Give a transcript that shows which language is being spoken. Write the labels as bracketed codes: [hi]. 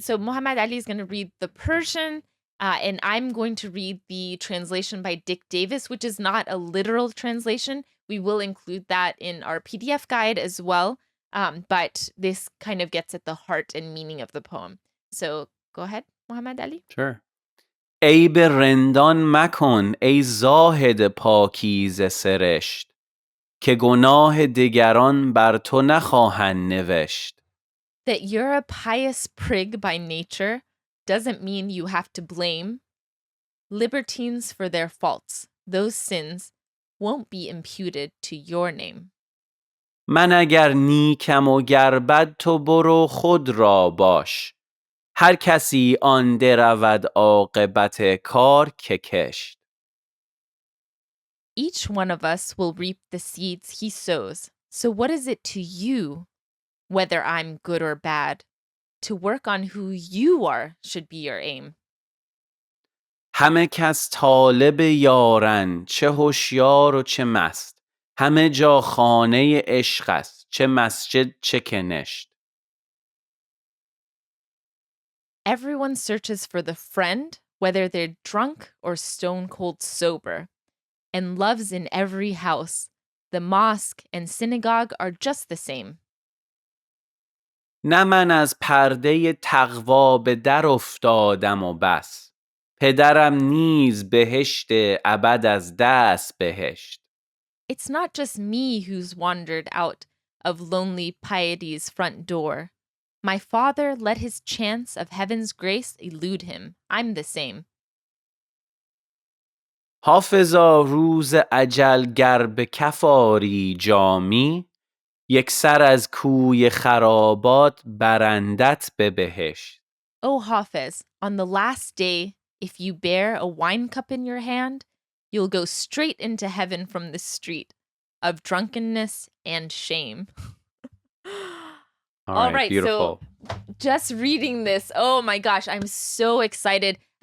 [en] So Muhammad Ali is going to read the Persian, and I'm going to read the translation by Dick Davis, which is not a literal translation. We will include that in our PDF guide as well. But this kind of gets at the heart and meaning of the poem. So go ahead, Muhammad Ali. Sure. [fa] aybé rendān makon ای زاهد پاکیزه سرشت که گناه دیگران بر تو نخواهند نوشت. [en] That you're a pious prig by nature doesn't mean you have to blame libertines for their faults. Those sins won't be imputed to your name. [fa] من اگر نیکم و گر بد تو برو خود را باش. هر کسی آن درود عاقبت کار که کشت. [en] Each one of us will reap the seeds he sows. So what is it to you, whether I'm good or bad? To work on who you are should be your aim. [fa] همه کس طالب یارن، چه هوشیار و چه مست. همه جا خانه عشق است، چه مسجد چه کنشت. [en] Everyone searches for the friend, whether they're drunk or stone cold sober, and love's in every house. The mosque and synagogue are just the same. [fa] نه من از پرده تقوا به در افتادم و بس. پدرم نیز بهشت ابد از دست بهشت. [en] It's not just me who's wandered out of lonely piety's front door. My father let his chance of heaven's grace elude him. I'm the same. [fa] حافظا روز اجل گر به کف آری جامی، یک سر از کوی خرابات برندت به بهشت. [en] Oh, Hafez, on the last day, if you bear a wine cup in your hand, you'll go straight into heaven from the street of drunkenness and shame. All right, beautiful. So just reading this, oh my gosh, I'm so excited.